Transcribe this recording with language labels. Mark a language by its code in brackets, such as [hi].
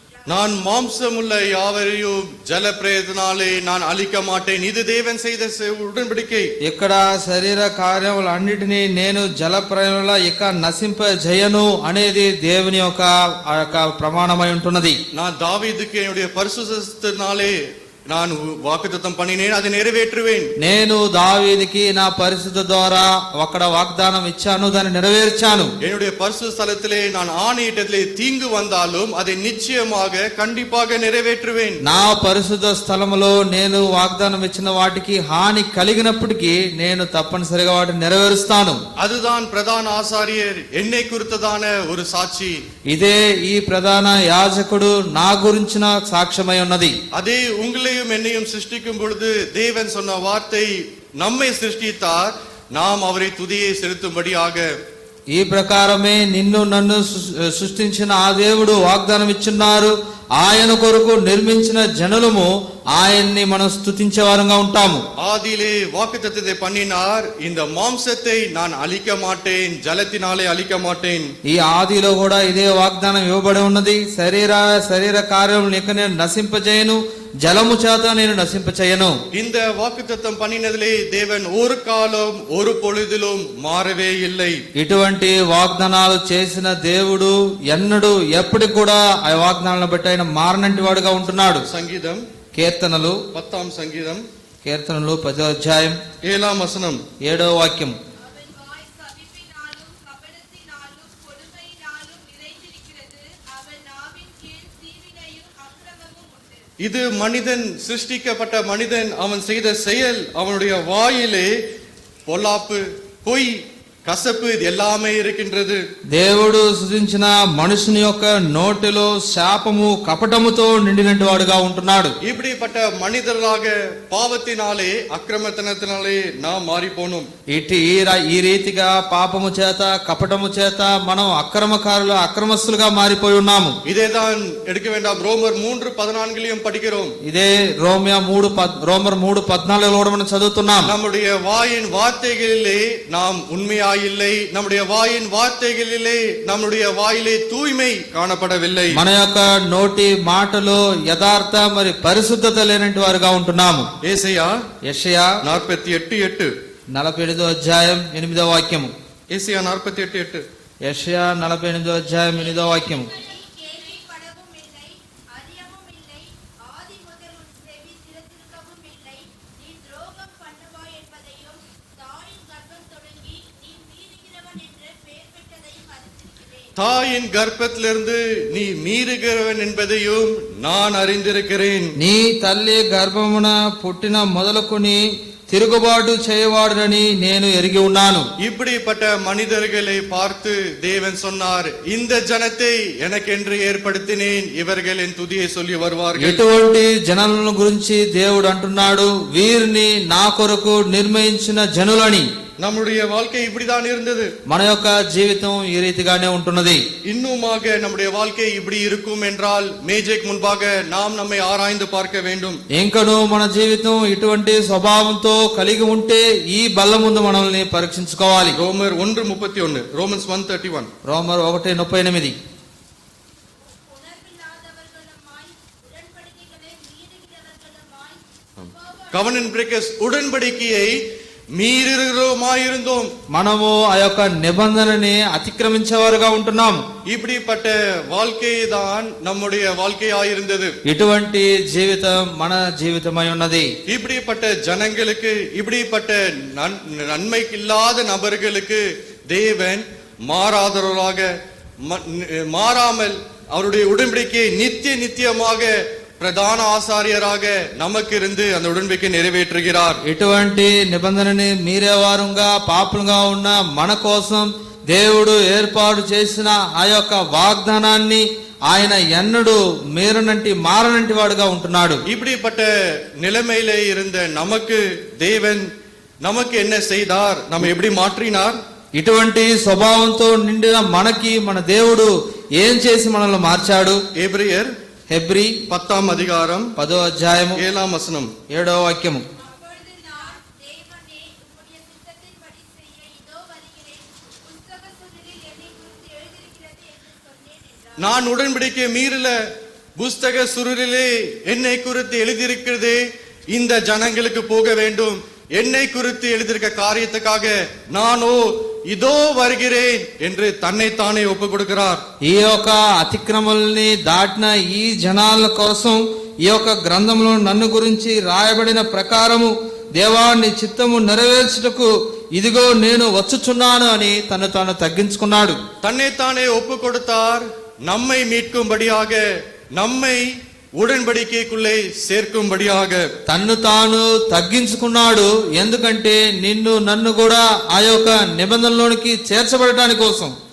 [ta] நான் மாம்சமுள்ள யாவரையும் ஜலப்பிரயத்தினாலே நான் அழிக்க மாட்டேன். இது தேவன் செய்த உடன்படிக்கை. [te] ఇక్కడ శరీర కార్యములన్నిటినీ నేను జలప్రయంలో ఇక నశింపజేయను అనేది దేవుని యొక్క ప్రమాణమై ఉంటున్నది. [ta] நான் தாவீதுக்கு என்னுடைய பரிசுத்தத்தினாலே நான் వాగ్దానం பண்ணினேன், அதை நிறைவேற்றுவேன். [te] నేను దావీదుకి నా పరిశుద్ధ ద్వారా అక్కడ వాగ్దానం ఇచ్చాను, దాన్ని నెరవేర్చాను. [ta] என்னுடைய பரிசுத்த ஸ்தலத்திலே நான் ஆணையிட்டதிலே தீங்கு வந்தாலும் அதை நிச்சயமாக கண்டிப்பாக நிறைவேற்றுவேன். [te] నా పరిశుద్ధ స్థలములో నేను వాగ్దానం ఇచ్చిన వాటికి హాని కలిగినప్పటికీ నేను తప్పనిసరిగా వాటిని నెరవేరుస్తాను. [ta] அதுதான் பிரதான ஆசாரியர் என்னை குறித்ததான ஒரு சாட்சி. [te] ఇదే ఈ ప్రధాన యాజకుడు నా గురించిన సాక్ష్యమై ఉన్నది. [ta] அதே உங்களை என்னையும் சிருஷ்டிக்கும் பொழுது தேவன் சொன்ன வார்த்தை, நம்மை சிருஷ்டித்தார், நாம் அவரை துதியை செலுத்தும்படியாக. [te] ఈ ప్రకారమే నిన్ను నన్ను సృష్టించిన ఆ దేవుడు వాగ్దానం ఇచ్చున్నారు. ఆయన కొరకు నిర్మించిన జనులము ఆయన్ని మనం స్తుతించే వారంగా ఉంటాము. [ta] ஆதியிலே வாக்குத்தத்தத்தை பண்ணினார், இந்த மாம்சத்தை நான் அழிக்க மாட்டேன், ஜலத்தினாலே அழிக்க மாட்டேன். [te] ఈ ఆదిలో కూడా ఇదే వాగ్దానం ఇవ్వబడి ఉన్నది. శరీర కార్యములను ఇక నేను నశింపజేయను, జలము చేత నేను నశింపచేయను. [ta] இந்த வாக்குத்தத்தம் பண்ணினதிலே தேவன் ஒரு காலம் ஒரு பொழுதிலும் மாறவே இல்லை. [te] ఇటువంటి వాగ్దానాలు చేసిన దేవుడు ఎన్నడూ ఎప్పటికి కూడా ఆ వాగ్దానాలను బట్టి ఆయన మారనంటి వాడుగా ఉంటున్నాడు. [ta] சங்கீதம் [te] కీర్తనలు [ta] 10ஆம் சங்கீதம் [te] కీర్తనలు 10వ అధ్యాయం [ta] 7ஆம் வசனம். [te] 7వ వాక్యం. [ta] அவன் வாய் சபிப்பினாலும் கபடத்தினாலும் கொடுமையினாலும் நிறைந்திருக்கிறது. அவன் நாவின் கீழ் தீவினையும் அக்கிரமமும் உண்டு. இது மனிதன் சிருஷ்டிக்கப்பட்ட மனிதன் அவன் செய்த செயல், அவனுடைய வாயிலே பொல்லாப்பு, பொய், కసపు ఇది எல்லாமே இருக்கின்றது. [te] దేవుడు సృజించిన మనుషుని యొక్క నోటిలో శాపము కపటముతో నిండినటువంటి వాడుగా ఉంటున్నాడు. [ta] இப்படிப்பட்ட மனிதர்களாக పాపத்தினாலே అక్రమతనத்தினாலே நாம் மாறி போனோம். [te] ఈ రీతిగా పాపము చేత కపటము చేత మనం అక్రమస్తులుగా మారిపోయి ఉన్నాము. [ta] ఇదేதான் எடுக்க வேண்டாம், ரோமர் 3:14 படிக்கிறோம். [te] ఇదే రోమర్ 3:14 కూడా మనం చదువుతున్నాం. [ta] நம்முடைய வாயின் வார்த்தைகளிலே நாம் உண்மையா இல்லை, நம்முடைய வாயின் வார்த்தைகளிலே நம்முடைய வாயிலே தூய்மை காணப்படவில்லை. [te] మన యొక్క నోటి మాటలో యథార్థ మరి పరిశుద్ధత లేనటువంటి వారుగా ఉంటున్నాము. యెషయా 48:8 48వ అధ్యాయం 8వ వాక్యము. యెషయా 48:8 యెషయా 48వ అధ్యాయం 8వ వాక్యము. [ta] கேள்விப்படவும் இல்லை, அறியவும் இல்லை, ஆதி முதல் உன் செவி திறந்திருக்கவும் இல்லை. நீ துரோகம் பண்ணுவாய் என்பதையும் தாயின் கர்ப்பம் தொடங்கி நீ மீறுகிறவன் என்று பெயர் பெற்றதையும் அறிந்திருக்கிறேன். தாயின் கர்ப்பத்திலிருந்து நீ மீறுகிறவன் என்பதையும் நான் அறிந்திருக்கிறேன். [te] నీ తల్లి గర్భమున పుట్టిన మొదలుకొని తిరుగుబాటు చేయవాడునని నేను ఎరిగి ఉన్నాను. [ta] இப்படிப்பட்ட மனிதர்களை பார்த்து தேவன் சொன்னார், இந்த ஜனத்தை எனக்கென்று ஏற்படுத்தினேன், இவர்கள் என் துதியை சொல்லி வருவார்கள். [te] ఎటువంటి జనాలను గురించి దేవుడు అంటున్నాడు, వీరిని నా కొరకు నిర్ణయించిన జనులని. [ta] நம்முடைய வாழ்க்கை இப்படிதான் இருந்தது. [te] మన యొక్క జీవితం ఈ రీతిగానే ఉంటున్నది. [ta] இன்னுமாக நம்முடைய வாழ்க்கை இப்படி இருக்கும் என்றால் மேஜைக்கு முன்பாக நாம் நம்மை ஆராய்ந்து பார்க்க வேண்டும். [te] ఇంకను మన జీవితం ఇటువంటి స్వభావంతో కలిగి ఉంటే ఈ బల్ల ముందు మనల్ని పరీక్షించుకోవాలి. [ta] ரோமர் 1:31 [en] Romans 1:31 [te] రోమర్ 1:38. [ta] உணர்வில்லாதவர்களுமாய் உடன்படிக்கைகளை மீறுகிறவர்களுமாய் [en] covenant breakers [ta] உடன்படிக்கையை மீறுகிறோமாயிருந்தோம். [te] మనము ఆ యొక్క నిబంధనని అతిక్రమించేవారుగా ఉంటున్నాం. [ta] இப்படிப்பட்ட வாழ்க்கை தான் நம்முடைய வாழ்க்கையாயிருந்தது. [te] ఇటువంటి జీవితం మన జీవితమై ఉన్నది. [ta] இப்படிப்பட்ட ஜனங்களுக்கு, இப்படிப்பட்ட நன்மைக்கு இல்லாத நபர்களுக்கு தேவன் மாறாதவராக, மாறாமல் அவருடைய உடன்படிக்கையை நித்தியமாக ప్రధాన ఆచార్యరాగ நமக்கு இருந்து அந்த உடன்படிக்கை நிறைவேற்றுகிறார். [te] ఇటువంటి నిబంధనని మీరేవారుగా పాపులుగా ఉన్న మన కోసం దేవుడు ఏర్పాటు చేసిన ఆ యొక్క వాగ్దానాన్ని ఆయన ఎన్నడూ మారనంటి వాడుగా ఉంటున్నాడు. [ta] இப்படிப்பட்ட நிலைமையிலே இருந்த நமக்கு தேவன் நமக்கு என்ன செய்தார், நம்ம எப்படி மாற்றினார்? [te] ఇటువంటి స్వభావంతో నిండిన మనకి మన దేవుడు ఏం చేసి మనల్ని మార్చాడు? హెబ్రీ [ta] 10ஆம் அதிகாரம் [te] 10వ అధ్యాయము [ta] 7ஆம் வசனம் [te] 7వ వాక్యము. [ta] அப்பொழுது நான், தேவனே, உம்முடைய சித்தத்தின்படி செய்ய இதோ வருகிறேன். புஸ்தக சுருளில் என்னை குறித்து எழுதியிருக்கிறது என்று சொன்னேன் என்றார். நான் உடன்படிக்கை மீறல, புஸ்தக சுருளிலே என்னை குறித்து எழுதியிருக்கிறதே, இந்த ஜனங்களுக்கு போக வேண்டும், என்னை குறித்து எழுதியிருக்க காரியத்துக்காக நானோ இதோ வருகிறேன் என்று தன்னைத்தானே ஒப்பு கொடுக்கிறார். [te] ఈ యొక్క అతిక్రమల్ని దాటిన ఈ జనాల కోసం ఈ యొక్క గ్రంథంలో నన్ను గురించి రాయబడిన ప్రకారము దేవాన్ని చిత్తము నెరవేర్చుటకు ఇదిగో నేను వచ్చుచున్నాను అని తను తాను తగ్గించుకున్నాడు. [ta] தன்னைத்தானே ஒப்பு கொடுத்தார், நம்மை மீட்கும்படியாக, நம்மை ఉడన్బడికేకులే చేర్కుంబడియాగ. [te] తన్ను తాను తగ్గించుకున్నాడు, ఎందుకంటే నిన్ను నన్ను కూడా ఆ యొక్క నిబంధనలోనికి చేర్చబడటానికి కోసం.